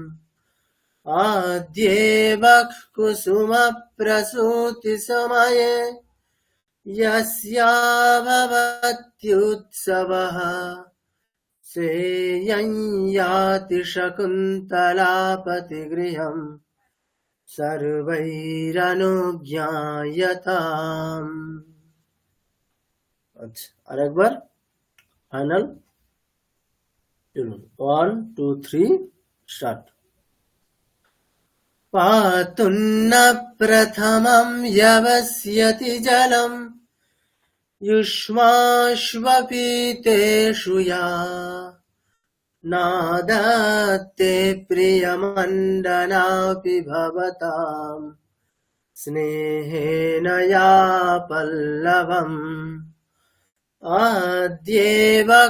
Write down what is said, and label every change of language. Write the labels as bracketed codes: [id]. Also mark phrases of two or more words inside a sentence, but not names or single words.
[sa] आद्येव कुसुमप्रसूतिसमये यस्या भवत्युत्सवः सेयं याति शकुन्तलापतिगृहम् सर्वैरनुज्ञायताम्। [bn] अच्छा আরেকবার ফাইনাল। চলুন 1 2 3 স্টার্ট। [sa] पातुन्न प्रथमं यवस्यति जलम् युष्माश्वपीतेषु या नादत्ते प्रियमण्डनापि भवताम् स्नेहेन या पल्लवम् आद्येव